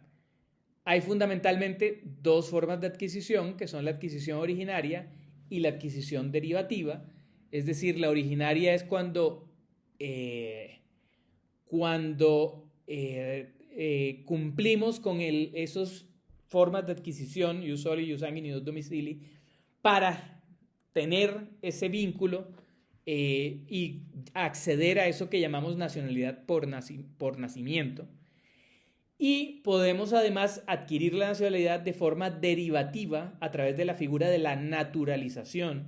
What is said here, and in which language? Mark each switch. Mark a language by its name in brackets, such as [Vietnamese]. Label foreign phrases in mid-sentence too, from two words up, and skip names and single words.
[Spanish] Hay fundamentalmente dos formas de adquisición, que son la adquisición originaria y la adquisición derivativa. Es decir, la originaria es cuando cumplimos con esas formas de adquisición, [Latin] ius soli, ius sanguinis, ius domicilii, [Spanish] para tener ese vínculo y acceder a eso que llamamos nacionalidad por nacimiento. Y podemos además adquirir la nacionalidad de forma derivativa a través de la figura de la naturalización.